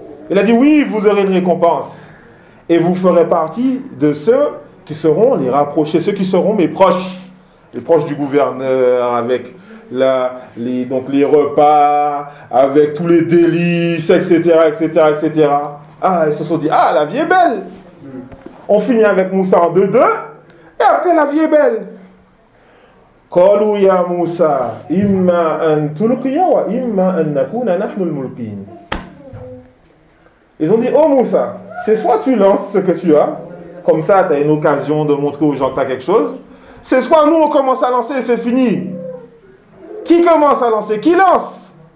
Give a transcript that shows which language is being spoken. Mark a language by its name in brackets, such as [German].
[French] Il a dit oui, vous aurez une récompense et vous ferez partie de ceux qui seront les rapprochés, ceux qui seront mes proches, les proches du gouverneur, avec les repas, avec tous les délices, etc., etc., etc. Ah, ils se sont dit, ah, la vie est belle. On finit avec Moussa en 2-2 et après la vie est belle. [Arabic] قالوا يا موسى إما أن تلقي وإما أن نكون نحن الملقين. [French] Ils ont dit, oh Moussa, c'est soit tu lances ce que tu as, comme ça tu as une occasion de montrer aux gens que tu as quelque chose, Ce soir, nous, on commence à lancer et c'est fini. Qui commence à lancer? Qui lance?